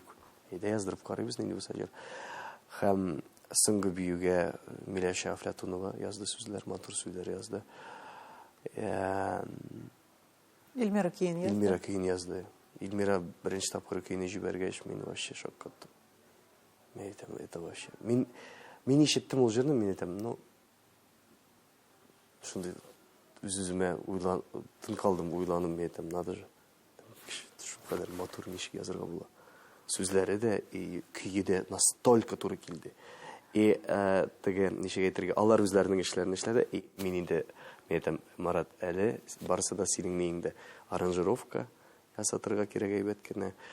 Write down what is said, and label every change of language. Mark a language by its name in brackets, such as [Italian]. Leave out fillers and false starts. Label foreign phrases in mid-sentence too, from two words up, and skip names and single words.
[Tatar] Әйдә яздырып карыйбыз нинди булса җыр. Һәм соңгы биюгә Миләшә Афлатунова язды сүзләр, матур сүзләр язды. Эльмира кейін язды. Эльмира беренче тапкыр көйне җибәргәч, мин вообще шок каттым. Мен әйтәм, [Russian] это вообще. [Tatar] Мин ишеттем ул җырны, мин әйтәм, ну шундый үз-үземә тын калдым, уйланым, мен әйтәм, [Russian] надо же. [Tatar] Шу кадәр матур ничек язарга була. Сүзләре дә, көйе дә настолько туры килде. И теге ничек әйтергә, алар үзләренең эшләрен эшләде. Мин инде, мен әйтәм, Марат, әле барысы да синең неңдә аранжировка ясатырга кирәк әйбәт кенә.